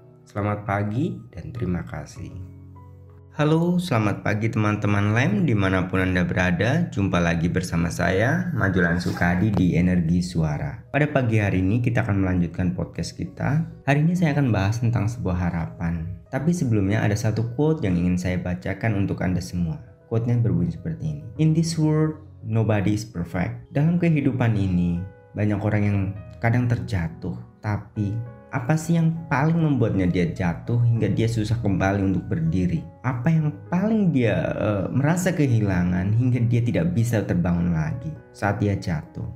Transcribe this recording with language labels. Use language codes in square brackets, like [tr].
[id] Selamat pagi dan terima kasih. Halo, selamat pagi teman-teman Lem dimanapun Anda berada. Jumpa lagi bersama saya, Majulan Sukadi di Energi Suara. Pada pagi hari ini kita akan melanjutkan podcast kita. Hari ini saya akan bahas tentang sebuah harapan. Tapi sebelumnya ada satu quote yang ingin saya bacakan untuk Anda semua. Quote-nya berbunyi seperti ini. [en] In this world, nobody is perfect. [id] Dalam kehidupan ini, banyak orang yang kadang terjatuh. Tapi apa sih yang paling membuatnya dia jatuh hingga dia susah kembali untuk berdiri? Apa yang paling dia merasa kehilangan hingga dia tidak bisa terbangun lagi saat dia jatuh?